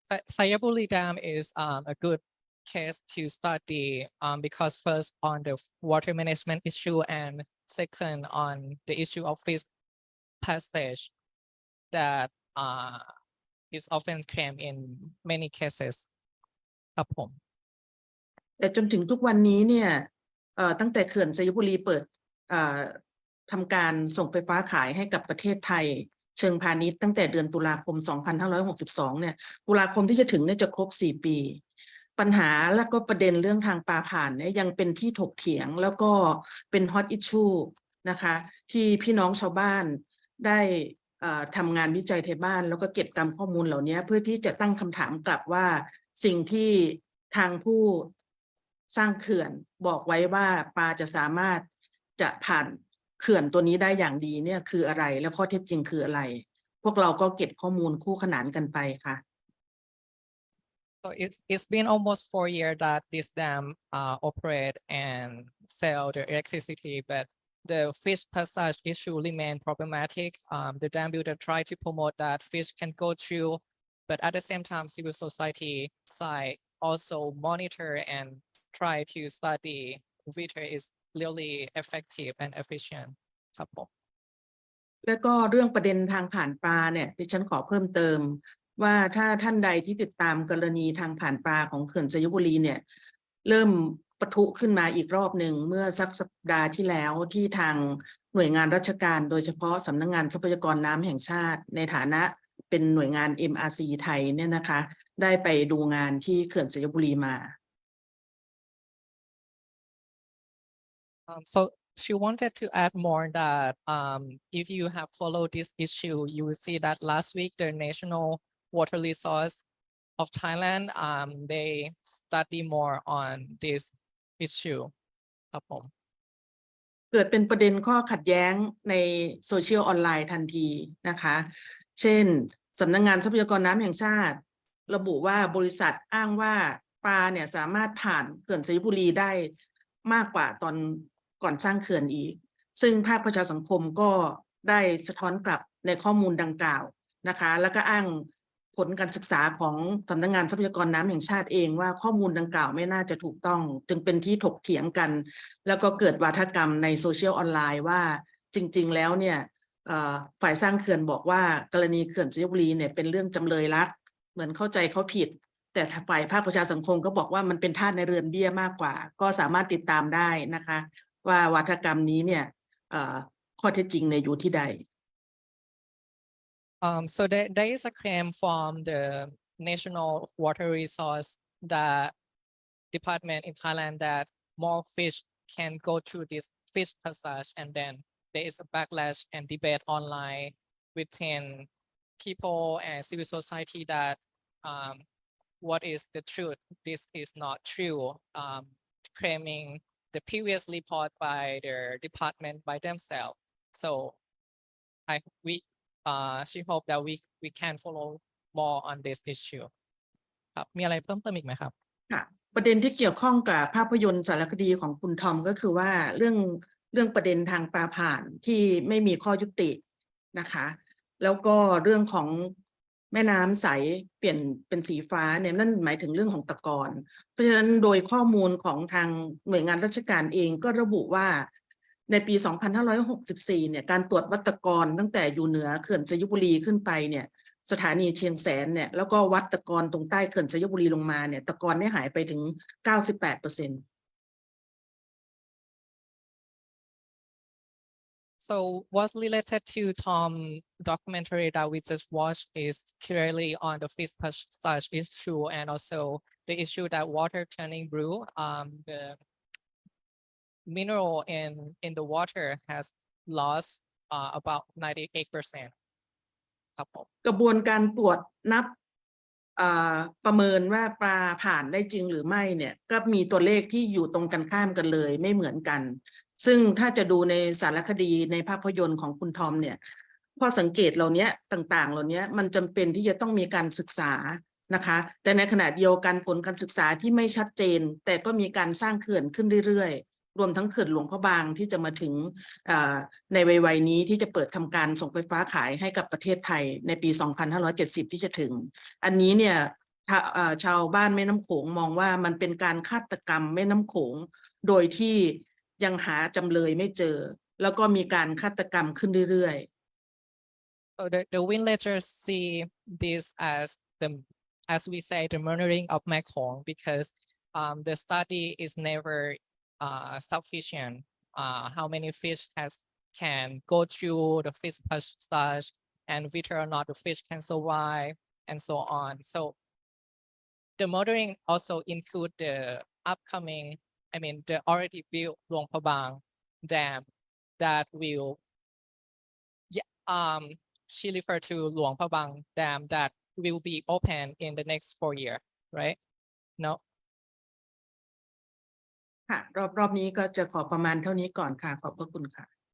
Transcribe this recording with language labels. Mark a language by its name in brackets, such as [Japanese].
[English] Xayaburi Dam is a good case to study because first on the water management issue and second on the issue of fish passage that is often claimed in many cases [Thai] ครับผม แต่จนถึงทุกวันนี้เนี่ยตั้งแต่เขื่อนสยบุรีเปิดทำการส่งไฟฟ้าขายให้กับประเทศไทยเชิงพาณิชย์ตั้งแต่เดือนตุลาคม 2562 เนี่ยตุลาคมที่จะถึงเนี่ยจะครบ 4 ปี ปัญหาและก็ประเด็นเรื่องทางปลาผ่านเนี่ยยังเป็นที่ถกเถียงแล้วก็เป็น hot issue นะคะที่พี่น้องชาวบ้านได้ทำงานวิจัยไทยบ้านแล้วก็เก็บตามข้อมูลเหล่านี้เพื่อที่จะตั้งคำถามกลับว่าสิ่งที่ทางผู้ สร้างเขื่อนบอกไว้ว่าปลาจะสามารถจะผ่านเขื่อนตัวนี้ได้อย่างดีเนี่ยคืออะไรและข้อเท็จจริงคืออะไรพวกเราก็เก็บข้อมูลคู่ขนานกันไปค่ะ [English] So it's been almost 4 years that this dam operate and sell the electricity, but the fish passage issue remain problematic. The dam builder try to promote that fish can go through, but at the same time, civil society side also monitor and try to study whether it's really effective and efficient [Thai] ครับผม แล้วก็เรื่องประเด็นทางผ่านปลาเนี่ยดิฉันขอเพิ่มเติมว่าถ้าท่านใดที่ติดตามกรณีทางผ่านปลาของเขื่อนสยบุรีเนี่ยเริ่มปะทุขึ้นมาอีกรอบหนึ่งเมื่อสัปดาห์ที่แล้วที่ทางหน่วยงานราชการโดยเฉพาะสำนักงานทรัพยากรน้ำแห่งชาติในฐานะเป็นหน่วยงาน MRC ไทยเนี่ยนะคะได้ไปดูงานที่เขื่อนสยบุรีมา [English] So she wanted to add more that if you have followed this issue, you will see that last week the National Water Resource of Thailand they study more on this issue [Thai] ครับผม เกิดเป็นประเด็นข้อขัดแย้งในโซเชียลออนไลน์ทันทีนะคะเช่นสำนักงานทรัพยากรน้ำแห่งชาติระบุว่าบริษัทอ้างว่าปลาเนี่ยสามารถผ่านเขื่อนสยบุรีได้ มากกว่าตอนก่อนสร้างเขื่อนอีกซึ่งภาคประชาสังคมก็ได้สะท้อนกลับในข้อมูลดังกล่าวนะคะแล้วก็อ้างผลการศึกษาของสำนักงานทรัพยากรน้ำแห่งชาติเองว่าข้อมูลดังกล่าวไม่น่าจะถูกต้องจึงเป็นที่ถกเถียงกันแล้วก็เกิดวาทกรรมในโซเชียลออนไลน์ว่าจริงๆแล้วเนี่ย ฝ่ายสร้างเขื่อนบอกว่ากรณีเขื่อนสยบุรีเนี่ยเป็นเรื่องจำเลยรักเหมือนเข้าใจเขาผิดแต่ฝ่ายภาคประชาสังคมก็บอกว่ามันเป็นทาสในเรือนเบี้ยมากกว่าก็สามารถติดตามได้นะคะว่าวาทกรรมนี้เนี่ยข้อเท็จจริงในอยู่ที่ใด [English] So there is a claim from the National Water Resource that department in Thailand that more fish can go through this fish passage, and then there is a backlash and debate online within people and civil society that what is the truth? This is not true. Claiming the previous report by their department by themselves. So she hope that we can follow more on this issue [Thai] ครับมีอะไรเพิ่มเติมอีกไหมครับ ค่ะประเด็นที่เกี่ยวข้องกับภาพยนตร์สารคดีของคุณทอมก็คือว่าเรื่องประเด็นทางปลาผ่านที่ไม่มีข้อยุตินะคะแล้วก็เรื่องของแม่น้ำใสเปลี่ยนเป็นสีฟ้าเนี่ยนั่นหมายถึงเรื่องของตะกอนเพราะฉะนั้นโดยข้อมูลของทางหน่วยงานราชการเองก็ระบุว่า ในปี 2564 เนี่ยการตรวจวัตกรตั้งแต่อยู่เหนือเขื่อนสยบุรีขึ้นไปเนี่ยสถานีเชียงแสนเนี่ยแล้วก็วัดตะกอนตรงใต้เขื่อนสยบุรีลงมาเนี่ยตะกอนเนี่ยหายไปถึง 98% [English] So what's related to Tom documentary that we just watched is clearly on the fish passage issue and also the issue that water turning blue. The mineral in the water has lost about 98%. [Thai] ครับผม กระบวนการตรวจนับประเมินว่าปลาผ่านได้จริงหรือไม่เนี่ยก็มีตัวเลขที่อยู่ตรงกันข้ามกันเลยไม่เหมือนกันซึ่งถ้าจะดูในสารคดีในภาพยนตร์ของคุณทอมเนี่ยข้อสังเกตเหล่านี้ต่างๆเหล่านี้มันจำเป็นที่จะต้องมีการศึกษานะคะแต่ในขณะเดียวกันผลการศึกษาที่ไม่ชัดเจนแต่ก็มีการสร้างเขื่อนขึ้นเรื่อยๆรวมทั้งเขื่อนหลวงพระบางที่จะมาถึง ในวัยนี้ที่จะเปิดทำการส่งไฟฟ้าขายให้กับประเทศไทยในปี 2570 ที่จะถึงอันนี้เนี่ยชาวบ้านแม่น้ำโขงมองว่ามันเป็นการฆาตกรรมแม่น้ำโขงโดยที่ยังหาจำเลยไม่เจอแล้วก็มีการฆาตกรรมขึ้นเรื่อยๆ [English] So the villagers see this as we say, the murdering of Mekong because the study is never sufficient. How many fish can go through the fish passage and whether or not the fish can survive and so on. So the murdering also include the upcoming, the already built Luang Prabang Dam that will, she referred to Luang Prabang Dam that will be open in the next 4 years, right? No. [Thai] ค่ะรอบนี้ก็จะขอประมาณเท่านี้ก่อนค่ะขอบพระคุณค่ะ